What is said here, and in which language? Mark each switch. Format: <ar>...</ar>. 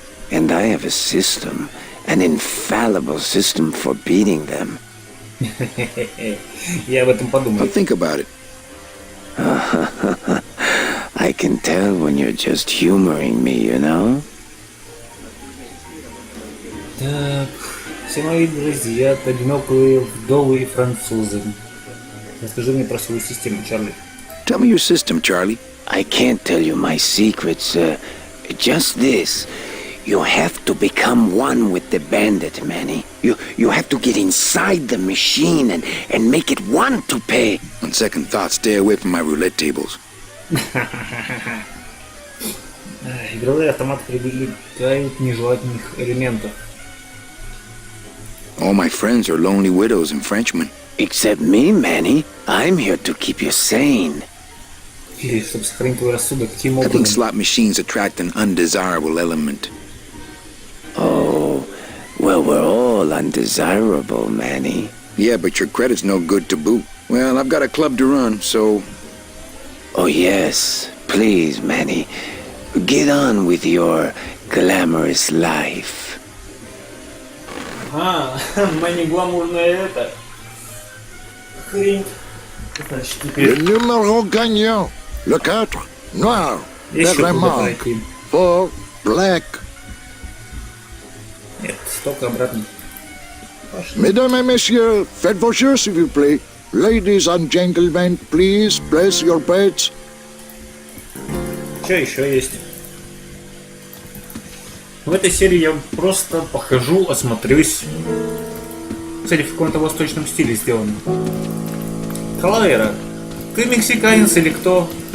<en>And I have a system, an infallible system for beating them.</en> <ru>Я об этом</ru> <en>I'll</en> <ru>подумаю.</ru> <en>think about it. I can tell when you're just humoring me, you know?</en> <ru>Так, все мои друзья, одинокие вдовы и французы. Расскажи мне про свою систему, Чарли.</ru> <en>Tell me your system, Charlie. I can't tell you my secrets, just this. You have to become one with the bandit, Manny. You have to get inside the machine and make it want to pay. On second thought, stay away from my roulette tables.</en> <ru>Игровые автоматы привлекают нежелательных элементов.</ru> <en>All my friends are lonely widows and Frenchmen. Except me, Manny. I'm here to keep you sane.</en> <ru>Или чтобы сохранить твой рассудок, каким</ru> <en>I think</en> <ru>образом?</ru> <en>slot machines attract an undesirable element. Oh, well, we're all undesirable, Manny. Yeah, but your credit's no good to boot. Well, I've got a club to run, so... Oh, yes. Please, Manny. Get on with your glamorous life.</en> <ru>Мани гламурная это. Хрень. Значит, теперь</ru> <fr>Le numéro gagnant. Le 4. Noir.</fr> <ru>еще куда Berremanque. пройти.</ru> <en>4. Black.</en> <ru>Нет, столько обратно. Пошли.</ru> <fr>Mesdames et messieurs, faites vos jeux, s'il vous plaît.</fr> <en>Ladies and gentlemen, please place your bets.</en> <ru>Что еще есть? В этой серии я просто похожу, осмотрюсь. Кстати, в каком-то восточном стиле сделано. Калавера, ты мексиканец или кто?</ru>